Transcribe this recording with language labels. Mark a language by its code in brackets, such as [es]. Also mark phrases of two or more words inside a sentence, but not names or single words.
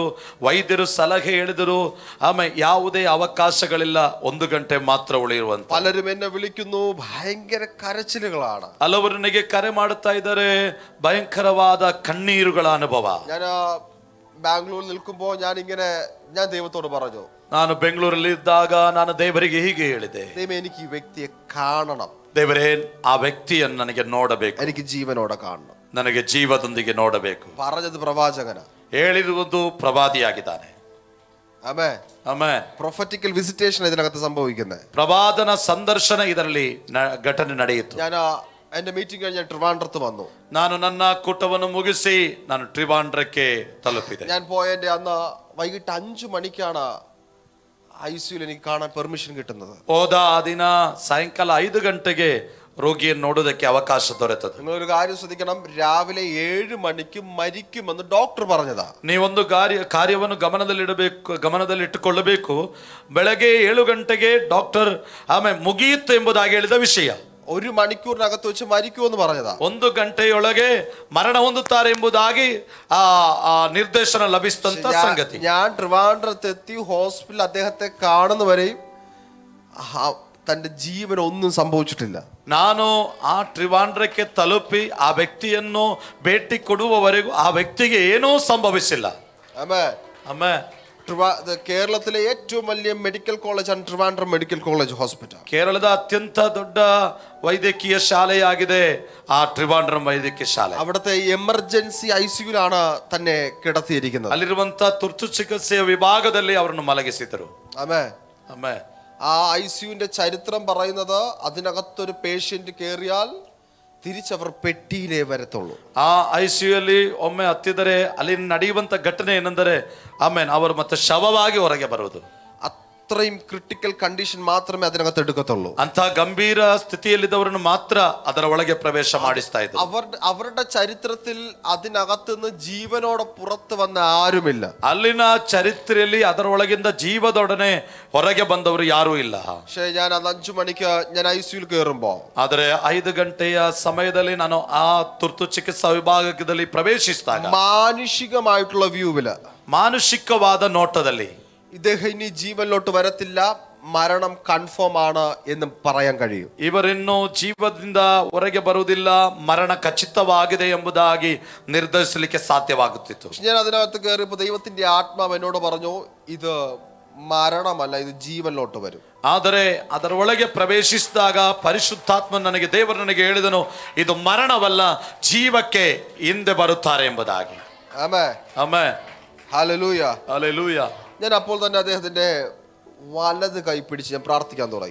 [kn] ವೈದ್ಯರು ಸಲಹೆ ಹೇಳಿದರು, ಆಮೇಲೆ ಯಾವುದೇ ಅವಕಾಶಗಳಿಲ್ಲ, 1 ಗಂಟೆ ಮಾತ್ರ ಉಳಿಯುವಂತ. [ml] പലരും എന്നെ വിളിക്കുന്നു, ഭയങ്കര കരച്ചിലുകളാണ്. [kn] ಹಲವರು ನನಗೆ ಕರೆ ಮಾಡುತ್ತಾ ಇದ್ದಾರೆ, ಭಯಂಕರವಾದ ಕಣ್ಣೀರುಗಳ ಅನುಭವ. [ml] ഞാൻ ബാംഗ്ലൂരിൽ നിൽക്കുമ്പോൾ ഞാൻ ദൈവത്തോട് പറഞ്ഞു, [kn] ನಾನು ಬೆಂಗಳೂರಲ್ಲಿ ಇದ್ದಾಗ ನಾನು ದೇವರಿಗೆ ಹೀಗೆ ಹೇಳಿದೆ, [ml] ദൈവം എനിക്ക് ഈ വ്യക്തിയെ കാണണം. [kn] ದೇವರೇ, ಆ ವ್ಯಕ್ತಿಯನ್ನು ನನಗೆ ನೋಡಬೇಕು, [ml] എനിക്ക് ജീവനോടെ കാണണം. [kn] ನನಗೆ ಜೀವದೊಂದಿಗೆ ನೋಡಬೇಕು. [ml] പറഞ്ഞത് പ്രവാചകന, [kn] ಹೇಳಿರುವುದು ಪ್ರವಾದಿಯಾಗಿದ್ದಾನೆ. [ml] ആമേൻ. [kn] ಆಮೆನ್. [en] prophetical visitation [ml] ഇതിനകത്ത് സംഭവിക്കുന്നത്. [kn] ಪ್ರವಾದನ ಸಂದರ್ಶನ ಇದರಲ್ಲಿ ಘಟನೆ ನಡೆಯಿತು. [ml] ഞാൻ എന്റെ മീറ്റിംഗ് കഴിഞ്ഞ് ട്രിവാൻഡ്രത്ത് വന്നു. [kn] ನಾನು ನನ್ನ ಕೂಟವನ್ನು ಮುಗಿಸಿ ನಾನು ಟ್ರಿವಾಂಡ್ರಕ್ಕೆ ತಲುಪಿದೆ. [ml] ഞാൻ പോയതിന്റെ അന്ന് വൈകിട്ട് 5 മണിക്കാണ് ICUയിൽ എനിക്ക് കാണാൻ പെർമിഷൻ കിട്ടുന്നത്. [kn] ಹೋದ ಆ ದಿನ ಸಾಯಂಕಾಲ 5 ಗಂಟೆಗೆ ರೋಗಿಯನ್ನು ನೋಡೋದಕ್ಕೆ ಅವಕಾಶ ದೊರೆತது. [ml] നിങ്ങളൊരു കാര്യം ശ്രദ്ധിക്കണം, രാവിലെ 7 മണിക്ക് മരിക്കുമെന്ന് ഡോക്ടർ പറഞ്ഞതാ. [kn] ನೀವೊಂದು ಕಾರ್ಯವನ್ನು ಗಮನದಲ್ಲಿಟ್ಟುಕೊಳ್ಳಬೇಕು. ಬೆಳಗ್ಗೆ 7 ಗಂಟೆಗೆ ಡಾಕ್ಟರ್ ಆಮೇಲೆ ಮುಗಿಯಿತು ಎಂಬುದಾಗಿ ಹೇಳಿದ ವಿಷಯ. [ml] 1 മണിക്കൂറിനകത്ത് വെച്ച് മരിക്കുമെന്ന് പറഞ്ഞതാ. [kn] 1 ಗಂಟೆಯೊಳಗೆ ಮರಣ ಹೊಂದುತ್ತಾರೆ ಎಂಬುದಾಗಿ ಆ ನಿರ್ದೇಶನ ಲಭಿಸಿದಂತ ಸಂಗತಿ. [ml] ഞാൻ ട്രിവാൻഡ്രത്ത് എത്തി ഹോസ്പിറ്റലിൽ അദ്ദേഹത്തെ കാണുന്നവരെയും തന്റെ ജീവൻ ഒന്നും സംഭവിച്ചിട്ടില്ല. [kn] ನಾನು ಆ ಟ್ರಿವಾಂಡ್ರಕ್ಕೆ ತಲುಪಿ ಆ ವ್ಯಕ್ತಿಯನ್ನು ಭೇಟಿ ಕೊಡುವವರೆಗೂ ಆ ವ್ಯಕ್ತಿಗೆ ಏನೂ ಸಂಭವಿಸಿಲ್ಲ. [ml] ആമേൻ. [kn] ಆಮೇಲೆ [ml] കേരളത്തിലെ ഏറ്റവും വലിയ മെഡിക്കൽ കോളേജാണ് ട്രിവാൻഡ്രം മെഡിക്കൽ കോളേജ് ഹോസ്പിറ്റൽ. [kn] ಕೇರಳದ ಅತ್ಯಂತ ದೊಡ್ಡ ವೈದ್ಯಕೀಯ ಶಾಲೆಯಾಗಿದೆ ಆ ಟ್ರಿವಾಂಡ್ರಂ ವೈದ್ಯಕೀಯ ಶಾಲೆ. [ml] അവിടുത്തെ എമർജൻസി ICUലാണ് തന്നെ കിടത്തിയിരിക്കുന്നത്. [kn] ಅಲ್ಲಿರುವಂತ ತುರ್ತು ಚಿಕಿತ್ಸೆಯ ವಿಭಾಗದಲ್ಲಿ ಅವರನ್ನು ಮಲಗಿಸಿದರು. [ml] ആമേൻ. [kn] ಆಮೇಲೆ [ml] ആ ICUവിന്റെ ചരിത്രം പറയുന്നത് അതിനകത്തൊരു പേഷ്യന്റ് കയറിയാൽ തിരിച്ചവർ പെട്ടിയിലേ വരത്തുള്ളൂ. [kn] ಆ ICUಯಲ್ಲಿ ಒಮ್ಮೆ ಹತ್ತಿದರೆ ಅಲ್ಲಿ ನಡೆಯುವಂತ ಘಟನೆ ಏನೆಂದರೆ ಆಮೇಲೆ ಅವರು ಮತ್ತೆ ಶವವಾಗಿ ಹೊರಗೆ ಬರುವುದು. [ml] അത്രയും [en] critical condition [ml] മാത്രമേ അതിനകത്ത് എടുക്കത്തുള്ളൂ. [kn] ಅಂತ ಗಂಭೀರ ಸ್ಥಿತಿಯಲ್ಲಿದ್ದವರನ್ನು ಮಾತ್ರ ಅದರ ಒಳಗೆ ಪ್ರವೇಶ ಮಾಡಿಸ್ತಾ ಇದ್ರು. [ml] അവരുടെ ചരിത്രത്തിൽ അതിനകത്തുനിന്ന് ജീവനോടെ പുറത്തു വന്ന ആരുമില്ല. [kn] ಅಲ್ಲಿನ ಚರಿತ್ರೆಯಲ್ಲಿ ಅದರ ಒಳಗಿಂದ ಜೀವದೊಡನೆ ಹೊರಗೆ ಬಂದವರು ಯಾರೂ ಇಲ್ಲ. [ml] പക്ഷേ ഞാൻ അത് 5 മണിക്ക് ഞാൻ ICUൽ കയറുമ്പോ, [kn] ಆದರೆ 5 ಗಂಟೆಯ ಸಮಯದಲ್ಲಿ ನಾನು ಆ ತುರ್ತು ಚಿಕಿತ್ಸಾ ವಿಭಾಗದಲ್ಲಿ ಪ್ರವೇಶಿಸಿದಾಗ [ml] മാനുഷികമായിട്ടുള്ള വ്യൂവില്, [kn] ಮಾನುಷಿಕವಾದ ನೋಟದಲ್ಲಿ [ml] ഇദ്ദേഹം ഇനി ജീവനിലോട്ട് വരത്തില്ല, മരണം കൺഫേം ആണ് എന്ന് പറയാൻ കഴിയും. [kn] ಇವರಿನ್ನು ಜೀವದಿಂದ ಹೊರಗೆ ಬರುವುದಿಲ್ಲ, ಮರಣ ಖಚಿತವಾಗಿದೆ ಎಂಬುದಾಗಿ ನಿರ್ಧರಿಸಲಿಕ್ಕೆ ಸಾಧ್ಯವಾಗುತ್ತಿತ್ತು. [ml] ഞാൻ അതിനകത്ത് കയറിയപ്പോ ദൈവത്തിന്റെ ആത്മാവ് എന്നോട് പറഞ്ഞു, ഇത് മരണമല്ല, ഇത് ജീവനിലോട്ട് വരും. [kn] ಆದರೆ ಅದರ ಒಳಗೆ ಪ್ರವೇಶಿಸಿದಾಗ ಪರಿಶುದ್ಧಾತ್ಮ ದೇವರು ನನಗೆ ಹೇಳಿದನು, ಇದು ಮರಣವಲ್ಲ, ಜೀವಕ್ಕೆ ಹಿಂದೆ ಬರುತ್ತಾರೆ ಎಂಬುದಾಗಿ. [ml] ആമേൻ [kn] ಆಮೆನ್. [ml] ഹല്ലേലൂയ [kn] ಹಲ್ಲೆಲೂಯಾ. [ml] ഞാൻ അപ്പോൾ തന്നെ അദ്ദേഹത്തിന്റെ വലത് കൈ പിടിച്ച് ഞാൻ പ്രാർത്ഥിക്കാൻ തുടങ്ങി.